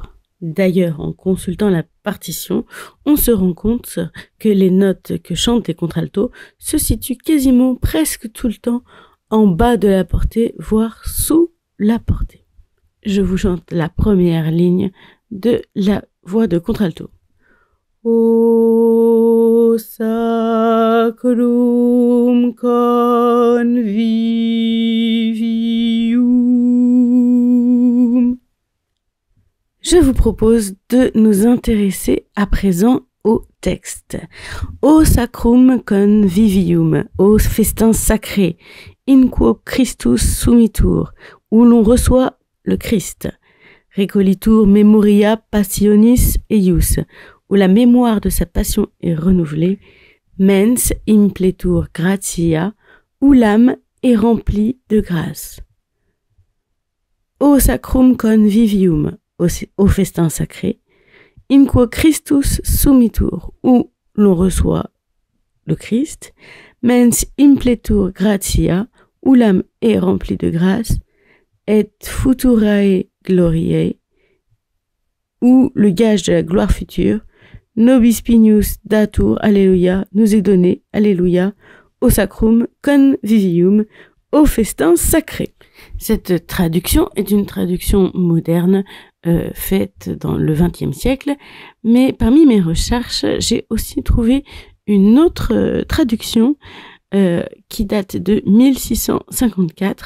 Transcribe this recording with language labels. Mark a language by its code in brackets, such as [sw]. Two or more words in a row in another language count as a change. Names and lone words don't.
[fr] D'ailleurs, en consultant la partition, on se rend compte que les notes que chantent les contraltos se situent quasiment presque tout le temps en bas de la portée, voire sous la portée. Je vous chante la première ligne de la voix de contralto. [la] O sacrum convivium. [fr] Je vous propose de nous intéresser à présent au texte. [la] O sacrum convivium, [fr] au festin sacré, [la] in quo Christus sumitur, [fr] où l'on reçoit le Christ. [la] Recollitur memoria passionis eius, [fr] où la mémoire de sa passion est renouvelée. [la] Mens impletur gratia, [fr] où l'âme est remplie de grâce. [la] O sacrum convivium, [fr] au festin sacré, [la] in quo Christus sumitur, [fr] où l'on reçoit le Christ, [la] mens impletur gratia, [fr] où l'âme est remplie de grâce, [la] et futurae gloriae, [fr] où le gage de la gloire future, [la] nobis pinius datur, [fr] alléluia, nous est donné, alléluia, au [la] sacrum convivium, [fr] au festin sacré. Cette traduction est une traduction moderne faite dans le XXe siècle, mais parmi mes recherches, j'ai aussi trouvé une autre traduction qui date de 1654.